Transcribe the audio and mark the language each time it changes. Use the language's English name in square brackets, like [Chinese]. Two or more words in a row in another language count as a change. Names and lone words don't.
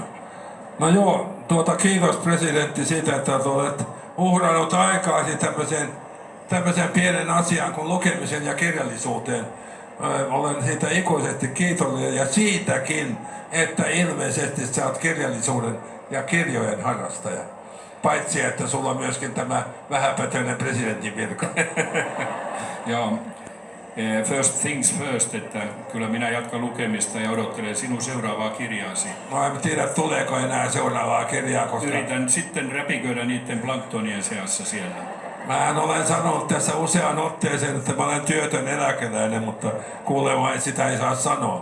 [Finnish] No joo, kiitos presidentti siitä, että olet uhrannut aikaasi tämmöiseen pienen asiaan kuin lukemisen ja kirjallisuuteen. Olen siitä ikuisesti kiitollinen ja siitäkin, että ilmeisesti sä oot kirjallisuuden ja kirjojen harrastaja. Paitsi, että sulla on myöskin tämä vähäpätöinen presidentin virka. Joo. [English] First things first, [Finnish] että kyllä minä jatkan lukemista ja odottelen sinun seuraavaa kirjaasi. No en tiedä, tuleeko enää seuraavaa kirjaa, koska... Yritän sitten räpiköidä niiden planktonien seassa siellä. Mähän olen sanonut tässä useaan otteeseen, että mä olen työtön eläkeläinen, mutta kuulemma sitä ei saa sanoa.